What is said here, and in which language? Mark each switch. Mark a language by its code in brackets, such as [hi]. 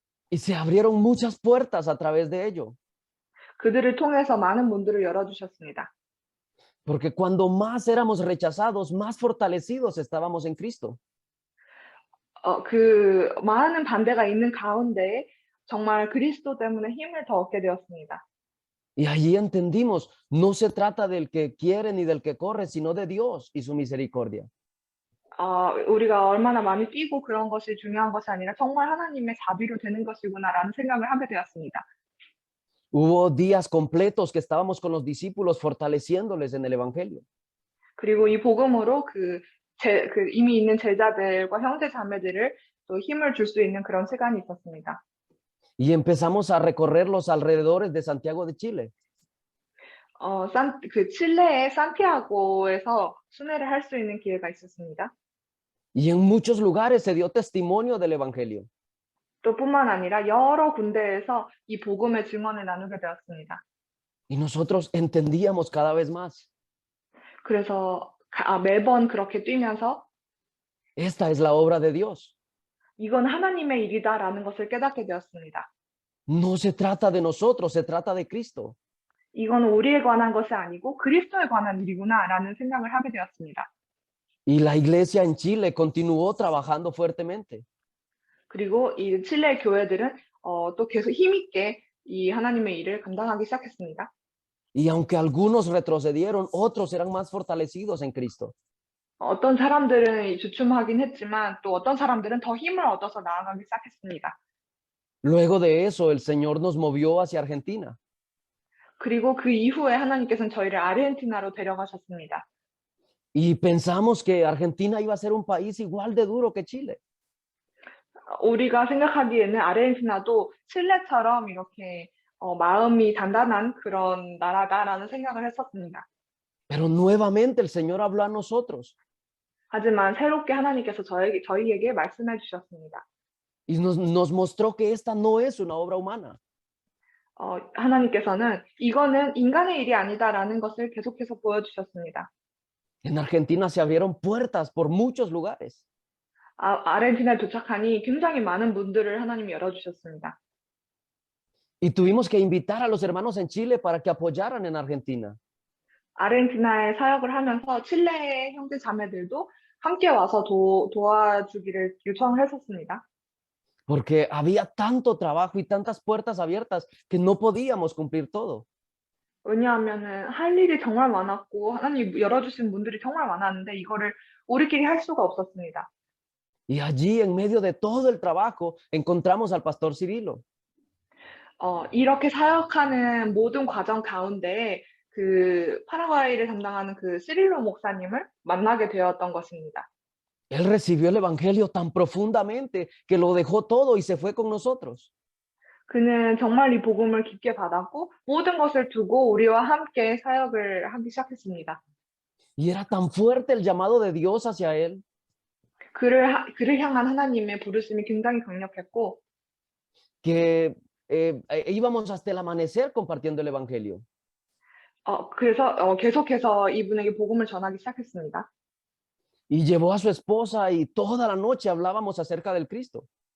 [es] Y se abrieron muchas puertas a través de ello. [ko] 그들을 통해서 많은 문들을 열어주셨습니다. [es] Porque cuando más éramos rechazados, más fortalecidos estábamos en Cristo. [ko] 그 많은 반대가 있는 가운데 정말 그리스도 때문에 힘을 더 얻게 되었습니다. [es] Y allí entendimos, no se trata del que quiere ni del que corre, sino de Dios y su misericordia. [ko] 우리가 얼마나 많이 뛰고 그런 것이 중요한 것이 아니라 정말 하나님의 자비로 되는 것이구나라는 생각을 하게 되었습니다. [es] Hubo días completos que estábamos con los discípulos fortaleciéndoles en el Evangelio. [ko] 그리고 이 복음으로 이미 있는 제자들과 형제 자매들을 또 힘을 줄 수 있는 그런 시간이 있었습니다. [es] Y empezamos a recorrer los alrededores de Santiago de Chile. [ko] 그 칠레의 산티아고에서 순회를 할 수 있는 기회가 있었습니다. [es] Y en muchos lugares se dio testimonio del Evangelio. [ko] 또 뿐만 아니라 여러 군데에서 이 복음의 증언을 나누게 되었습니다. [es] Y nosotros entendíamos cada vez más. [ko] 그래서 매번 그렇게 뛰면서 [es] Esta es la obra de Dios. [ko] 이건 하나님의 일이다라는 것을 깨닫게 되었습니다. [es] No se trata de nosotros, se trata de Cristo. [ko] 이건 우리에 관한 것이 아니고 그리스도에 관한 일이구나라는 생각을 하게 되었습니다. [es] Y la iglesia en Chile continuó trabajando fuertemente. [ko] 그리고 이 칠레 교회들은 또 계속 힘있게 이 하나님의 일을 감당하기 시작했습니다. [es] Y aunque algunos retrocedieron, otros eran más fortalecidos en Cristo. [ko] 어떤 사람들은 주춤하긴 했지만 또 어떤 사람들은 더 힘을 얻어서 나아가기 시작했습니다. [es] Luego de eso, el Señor nos movió hacia Argentina. [ko] 그리고 그 이후에 하나님께서는 저희를 아르헨티나로 데려가셨습니다. [es] Y pensamos que Argentina iba a ser un país igual de duro que Chile. [ko] 우리가 생각하기에는 아르헨티나도 칠레처럼 이렇게 마음이 단단한 그런 나라다라는 생각을 했었습니다. [es] Pero nuevamente el Señor habló a nosotros [ko] 하지만 새롭게 하나님께서 저희에게 말씀해 주셨습니다. [es] y nos mostró que esta no es una obra humana. [ko] 하나님께서는 이거는 인간의 일이 아니다라는 것을 계속해서 보여주셨습니다. [es] En Argentina se abrieron puertas por muchos lugares. [ko] 아르헨티나에 도착하니 굉장히 많은 문들을 하나님이 열어주셨습니다. [es] Y tuvimos que invitar a los hermanos en Chile para que apoyaran en Argentina. [ko] 아르헨티나에 사역을 하면서 칠레의 형제 자매들도 함께 와서 도와주기를 요청을 했었습니다. [es] porque había tanto trabajo y tantas puertas abiertas que no podíamos cumplir todo. [ko] 왜냐하면은 할 일이 정말 많았고 하나님이 열어주신 문들이 정말 많았는데 이거를 우리끼리 할 수가 없었습니다. [es] Y allí, en medio de todo el trabajo, encontramos al pastor Cirilo. [ko] 이렇게 사역하는 모든 과정 가운데 그 파라과이를 담당하는 그 시릴로 목사님을 만나게 되었던 것입니다. [es] Él recibió el evangelio tan profundamente que lo dejó todo y se fue con nosotros. [ko] 그는 정말 이 복음을 깊게 받았고 모든 것을 두고 우리와 함께 사역을 하기 시작했습니다. [es] Y era tan fuerte el llamado de Dios hacia él [ko] 그를 향한 하나님의 부르심이 굉장히 강력했고 [es] que íbamos hasta el amanecer compartiendo el evangelio. [ko] 그래서 계속해서 이분에게 복음을 전하기 시작했습니다. [es] Y llevó a su esposa y toda la noche hablábamos acerca del Cristo.